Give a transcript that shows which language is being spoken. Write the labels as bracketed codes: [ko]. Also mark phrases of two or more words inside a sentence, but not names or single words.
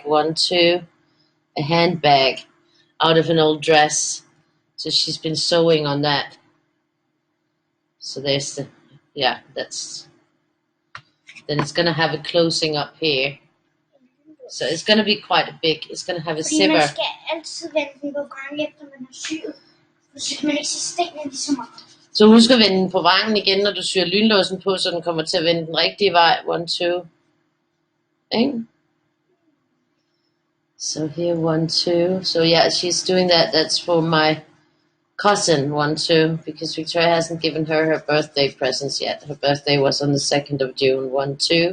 [en] 1, 2, a handbag out of an old dress. So she's been sewing on that. So there's the that's. Then it's gonna have a closing up here. So it's gonna be quite a big. It's gonna have a zipper. [da] Man skal altid vende den på vrangen efter man har syet, så man ikke ser stenene lige så meget. Så husk at vende den på vrangen igen, når du syr lynlåsen på, så den kommer til at vende den rigtige vej. [en] 1, 2. Okay. So here 1, 2. So yeah, she's doing that. That's for my cousin 1, 2, because Victoria hasn't given her birthday presents yet. Her birthday was on the 2nd of June. 1, 2.